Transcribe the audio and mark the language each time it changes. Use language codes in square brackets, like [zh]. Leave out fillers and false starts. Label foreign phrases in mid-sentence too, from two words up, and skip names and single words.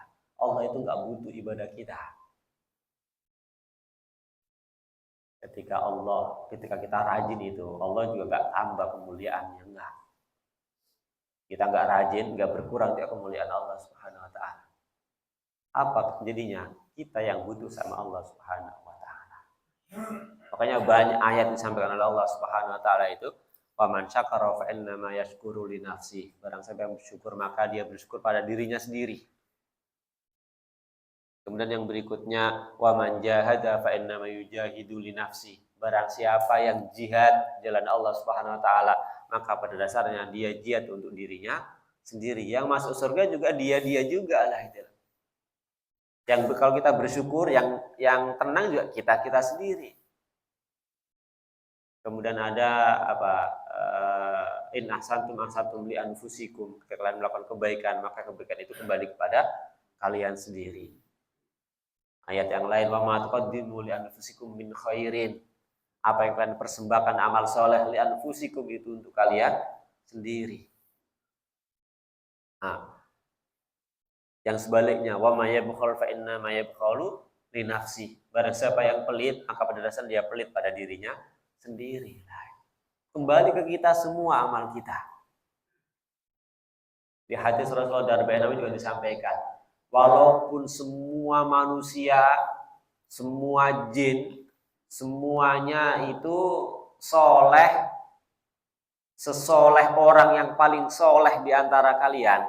[id] Allah itu nggak butuh ibadah kita. Ketika kita rajin itu, Allah juga nggak tambah kemuliaannya, enggak. Kita nggak rajin, nggak berkurang dia kemuliaan Allah [ar] سبحانه وتعالى. [id] Apa jadinya? Kita yang butuh sama Allah [ar] سبحانه وتعالى. [id] Makanya banyak ayat disampaikan oleh Allah [ar] سبحانه وتعالى [id] itu, [ar] "ومن شكر فإنما يشكر لنفسه." [id] Barang siapa yang bersyukur maka dia bersyukur pada dirinya sendiri. Kemudian yang berikutnya, [ar] "ومن جاهد فإنما يجاهد لنفسه." [id] Barang siapa yang jihad jalan Allah [ar] سبحانه وتعالى, [id] maka pada dasarnya dia jihad untuk dirinya sendiri. Yang masuk surga juga dia juga lah itu. Yang kalau kita bersyukur, yang tenang juga kita sendiri. Kemudian ada apa? [ar] إن أحسنتم لأنفسكم. [id] Ketika kalian melakukan kebaikan, maka kebaikan itu kembali kepada kalian sendiri. Ayat yang lain, [ar] وما تقدموا لأنفسكم من خير. [id] Apa yang kalian persembahkan amal soleh [ar] لأنفسكم [id] itu untuk kalian sendiri. Nah, yang sebaliknya, [ar] ومن يبخل فإنما يبخل لنفسه. [id] Barang siapa yang pelit, maka pada dasarnya dia pelit pada dirinya sendiri. Kembali ke kita semua amal kita. Di hadis Rasulullah dari Nabi juga disampaikan, walaupun semua manusia, semua jin, semuanya itu soleh, sesoleh orang yang paling soleh di antara kalian.